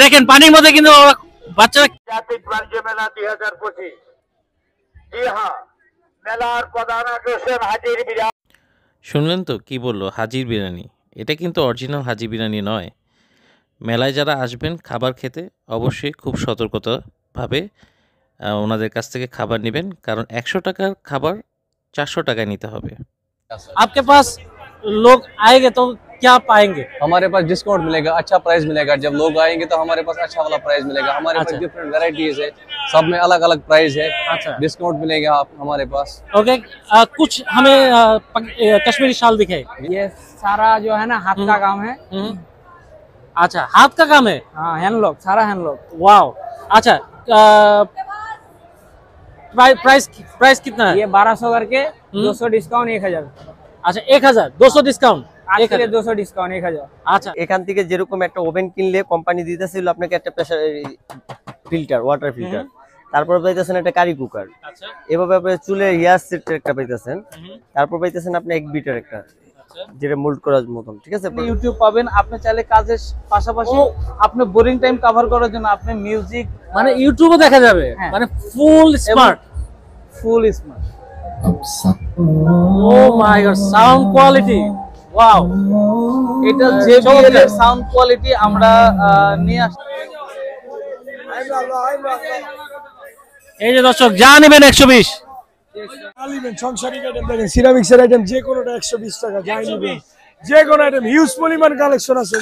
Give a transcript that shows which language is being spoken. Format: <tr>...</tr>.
<bn>দেখেন পানির মধ্যে কিন্তু বাচ্চারা। জাতীয় বাণিজ্য মেলা 2025, জি হ্যাঁ, মেলার প্রধান আকর্ষণ হাজির বিরিয়ানি। শুনলেন তো কি বললো, হাজির বিরিয়ানি। এটা কিন্তু অরিজিনাল হাজির বিরিয়ানি নয়। মেলায় যারা আসবেন খাবার খেতে অবশ্যই খুব সতর্কতাভাবে ওনাদের কাছ থেকে খাবার নেবেন, কারণ 100 টাকার খাবার 400 টাকায় নিতে হবে।</bn> <hi>आपके पास लोग आएंगे तो क्या पाएंगे? हमारे पास डिस्काउंट मिलेगा, अच्छा प्राइस मिलेगा। जब लोग आएंगे तो हमारे पास अच्छा वाला प्राइस मिलेगा। हमारे पास डिफरेंट वैरायटीज है, सब में अलग अलग प्राइस है। अच्छा, डिस्काउंट मिलेगा आप हमारे पास। ओके, कुछ हमें कश्मीरी शाल दिखाए। ये सारा जो है ना हाथ का काम है। अच्छा, हाथ का काम है। हाँ, हैंडलॉक, सारा हैंडलॉक। वाओ, अच्छा प्राइस कितना है? ये 1200 करके 200 डिस्काउंट 1000।</hi> <bn>আচ্ছা 1000, 200 ডিসকাউন্ট, 200 ডিসকাউন্ট 1000। আচ্ছা, এখান থেকে যেরকম একটা ওভেন কিনলে কোম্পানি দিতেছিল আপনাকে একটা প্রেসার ফিল্টার, ওয়াটার ফিল্টার, তারপর পাইতেছেন একটা কারি কুকার। আচ্ছা, এভাবে আপনি চুলে হিয়ার সেট একটা পাইতেছেন, তারপর পাইতেছেন আপনি এক বিটার একটা, যেটা মোল্ড করার মতন। ঠিক আছে, ইউটিউব পাবেন। আপনি চাইলে কাজের পাশাপাশি আপনি বোরিং টাইম কভার করার জন্য আপনি মিউজিক মানে ইউটিউবে দেখা যাবে, মানে ফুল smart.</bn> <en>Oh my god, sound quality, wow,</en> <bn>এটা JBL এর সাউন্ড কোয়ালিটি আমরা নিয়ে আসছি। এই যে দর্শক যা নেবেন 120, নেবেন সংসারিক আইটেম, দেখেন সিরামিক্সের আইটেম যে কোনোটা 120 টাকা, যাই নেবেন যে কোনো আইটেম, হিউজ পরিমাণ কালেকশন আছে।</bn>